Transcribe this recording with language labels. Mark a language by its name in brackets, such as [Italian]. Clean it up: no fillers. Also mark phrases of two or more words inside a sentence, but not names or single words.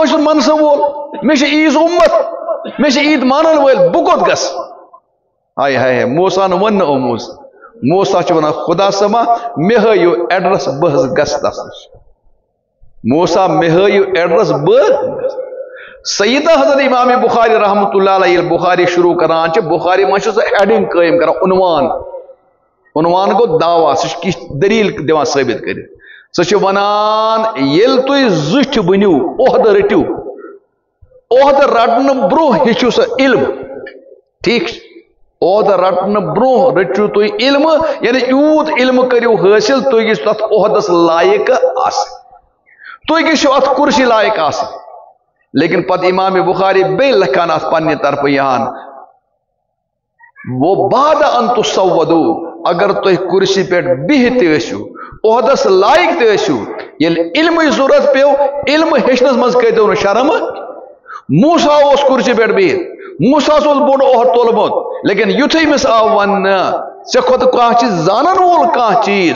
[Kashmiri] چھُس منصب وول مےٚ چھِ ییٖژ اُمت مےٚ چھِ ییٖتۍ مانن وٲلۍ بہٕ کوٚت گژھٕ ہاے ہاے موسیٰ ووٚن نہٕ اوموز موسیٰ چھُ ونان خدا صٲبا مےٚ ہٲیِو ایڈرس بہٕ حظ گژھٕ تس نِش موسیٰ مےٚ ہٲیِو ایڈرس بہٕ سیدنا حضرت امام بخاری [Arabic] رحمۃ اللہ علیہ [Kashmiri] ییٚلہِ بخاری شروع کران چھِ بخاری منٛز چھُ سُہ ہیڈنگ قٲیِم کران عنوان گوٚو دعوا سُہ چھُ کینٛہہ دلیٖل دِوان ثٲبت کٔرِتھ سُہ چھُ ونان ییٚلہِ تُہۍ زٕٹھۍ بٔنِو عہدٕ رٔٹِو عہدٕ رٹنہٕ برونٛہہ ہیٚچھِو سا علم ٹھیک چھُ عہدٕ رٹنہٕ برونٛہہ رٔٹِو تُہۍ علم یعنی یوٗت علم کٔرِو حٲصِل تُہۍ گٔژھِو تتھ عہدس لایق آسٕنۍ تُہۍ گٔژھِو اتھ کُرسی لایق آسٕنۍ لیکن پتہٕ امام بخاری بیٚیہِ لیکھان اتھ پننہِ طرفہٕ یہان [Arabic] وہ بعد ان تصودو [Kashmiri] اگر تُہۍ کُرسی پٮ۪ٹھ بِہِتھ تہِ ٲسِو عہدس لایق تہِ ٲسِو ییٚلہِ علمٕچ ضروٗرت پیٚو علم ہیٚچھنس منٛز کٔرۍتو نہٕ شرم موسیٰ اوس کُرسی پٮ۪ٹھ بِہِتھ موسیٰ اوس بوٚڑ عہد تُلمُت لیکن یُتھُے أمِس آو وننہٕ ژےٚ کھۄتہٕ کانٛہہ چھِ زانن وول کانٛہہ چیٖز